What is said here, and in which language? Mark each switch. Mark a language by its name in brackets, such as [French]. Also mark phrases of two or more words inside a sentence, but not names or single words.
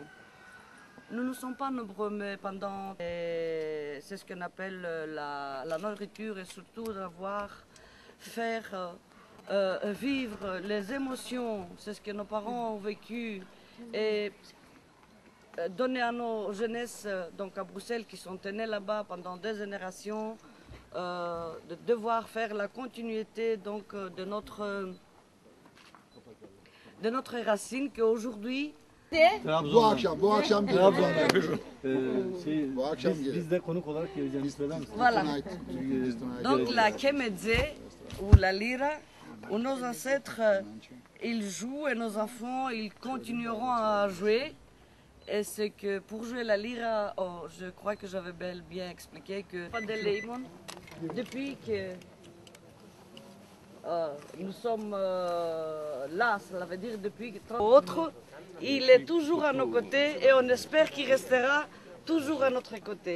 [French] Nous ne sommes pas nombreux, mais pendant... C'est ce qu'on appelle la nourriture et surtout d'avoir, faire vivre les émotions, c'est ce que nos parents ont vécu, et donner à nos jeunesses, donc à Bruxelles, qui sont nés là-bas pendant 2 générations, de devoir faire la continuité donc, de notre racine qu'aujourd'hui... [Turkish] Bu akşam Trabzon'da. Bu akşam Biz de konuk olarak geleceğimizi söyler misiniz? [French] Voilà. Donc la Kemedze, ou la Lira, où nos ancêtres, ils jouent et nos enfants, ils continueront à jouer. Et c'est que pour jouer la Lira, je crois que j'avais bien expliqué que depuis que nous sommes là, cela veut dire depuis que autre, il est toujours à nos côtés et on espère qu'il restera toujours à notre côté.